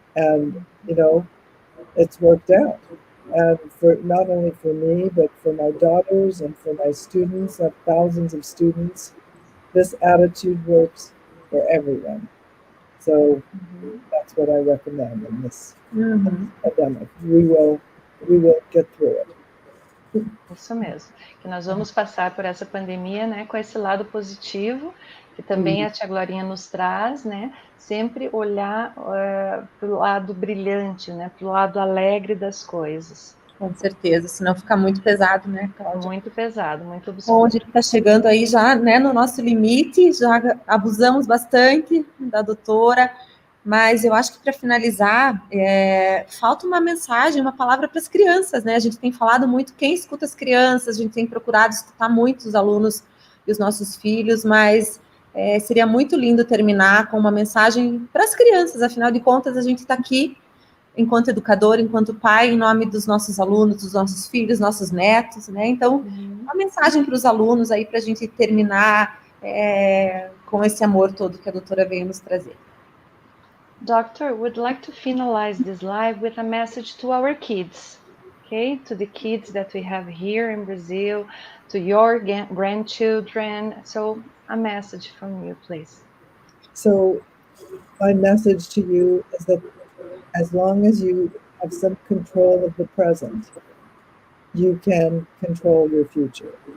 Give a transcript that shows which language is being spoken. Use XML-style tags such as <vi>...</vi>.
<en>And it's worked out, and for not only for me but for my daughters and for my students. I have thousands of students. This attitude works for everyone. So that's what I recommend in this pandemic. We will get through it.</en> <pt>Isso mesmo, que nós vamos passar por essa pandemia, né, com esse lado positivo, que também a tia Glorinha nos traz, né, sempre olhar para o lado brilhante, né, para o lado alegre das coisas. Com certeza, senão fica muito pesado, né, Cláudia? Muito pesado, muito obscuro. Bom, a gente está chegando aí já, né, no nosso limite, já abusamos bastante da doutora, mas eu acho que para finalizar, falta uma mensagem, uma palavra para as crianças, né? A gente tem falado muito, quem escuta as crianças, a gente tem procurado escutar muito os alunos e os nossos filhos, mas seria muito lindo terminar com uma mensagem para as crianças, afinal de contas, a gente está aqui enquanto educador, enquanto pai, em nome dos nossos alunos, dos nossos filhos, nossos netos, né? Então, uma mensagem para os alunos aí, para a gente terminar com esse amor todo que a doutora veio nos trazer.</pt> <en>Doctor, would like to finalize this live with a message to our kids, okay? To the kids that we have here in Brazil, to your grandchildren. So a message from you, please. So my message to you is that as long as you have some control of the present, you can control your future.</en>